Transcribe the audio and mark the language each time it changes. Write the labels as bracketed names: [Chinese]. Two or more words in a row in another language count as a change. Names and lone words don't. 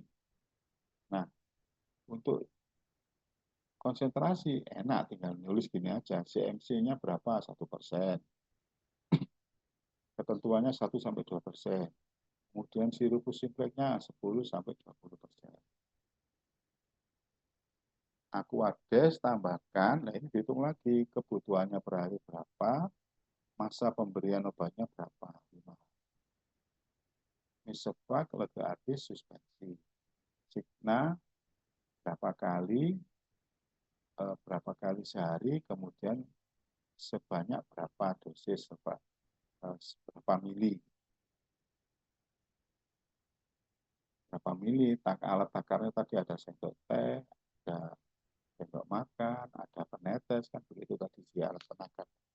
[Indonesian] Nah, untuk konsentrasi enak, tinggal nulis gini aja, CMC-nya berapa 1%, ketentuannya 1-2%, kemudian sirupus simpleknya 10-20%. Aquades tambahkan, nah ini dihitung lagi kebutuhannya per hari berapa, masa pemberian obatnya berapa, 5 hari. [Latin] Misefak, lege artis, suspensi. [Indonesian] Signa berapa kali sehari, kemudian sebanyak berapa dosis, berapa mili. Berapa mili, alat takarnya tadi ada sendok teh, ada sendok makan, ada penetes, kan begitu tadi di alat penakar.